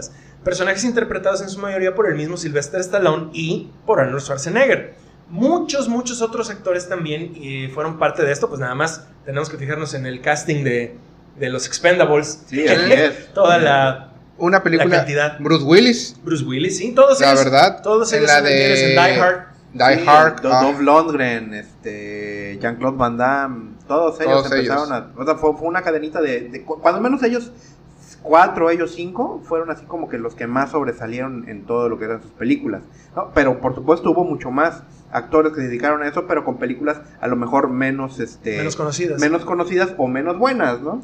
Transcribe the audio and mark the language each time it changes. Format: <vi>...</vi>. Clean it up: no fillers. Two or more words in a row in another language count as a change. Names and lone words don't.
<es>Personajes interpretados en su mayoría por el mismo Sylvester Stallone y por Arnold Schwarzenegger. Muchos otros actores también fueron parte de esto, pues nada más tenemos que fijarnos en el casting de los Expendables. Sí, así es. Toda una película, la cantidad. Bruce Willis, sí, todos la ellos. verdad, Todos ellos en la son actores en Die Hard. Die Hard, Dolph Lundgren, Jean-Claude Van Damme, todos ellos empezaron a... O sea, fue una cadenita de cuando menos ellos 4, ellos 5, fueron así como que los que más sobresalieron en todo lo que eran sus películas, ¿no? Pero por supuesto hubo mucho más actores que se dedicaron a eso, pero con películas a lo mejor menos conocidas o menos buenas, ¿no?</es>